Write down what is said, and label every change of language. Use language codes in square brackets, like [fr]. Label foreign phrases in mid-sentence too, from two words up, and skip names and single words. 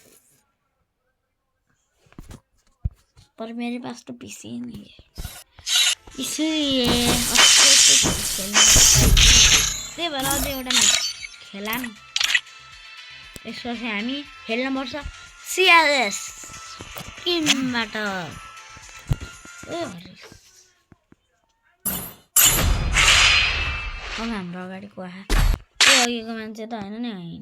[hi] पर मेरे पास तो पीसी ही नहीं है इसलिए [ne] त्यही भएर अझै एउटा म्याच खेला न यसपछि हामी खेल्नुपर्छ सिआरएस टिमबाट हाम्रो अगाडिको आहा त्यो अघिको मान्छे त होइन नि होइन